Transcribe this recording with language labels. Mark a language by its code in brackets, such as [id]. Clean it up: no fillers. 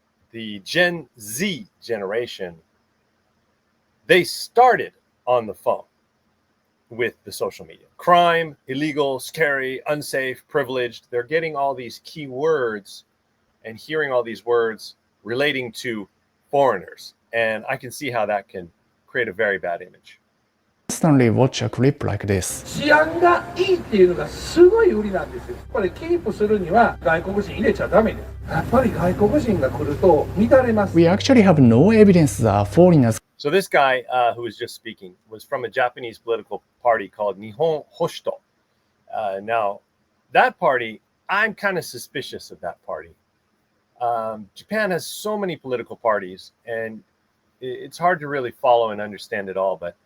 [en] The Gen Z generation, they started on the phone with the social media. Crime, illegal, scary, unsafe, privileged. They're getting all these key words and hearing all these words relating to foreigners. And I can see how that can create a very bad image. constantly watch a clip like this. [ja] 治安がいいっていうのがすごい売りなんですよ。やっぱりキープするには外国人入れちゃダメです。やっぱり外国人が来ると乱れます。 [en] We actually have no evidence that foreigners. So this guy who was just speaking was from a Japanese political party called Nihon Hosto. Now, that party, I'm kind of suspicious of that party. Japan has so many political parties, and it's hard to really follow and understand it all.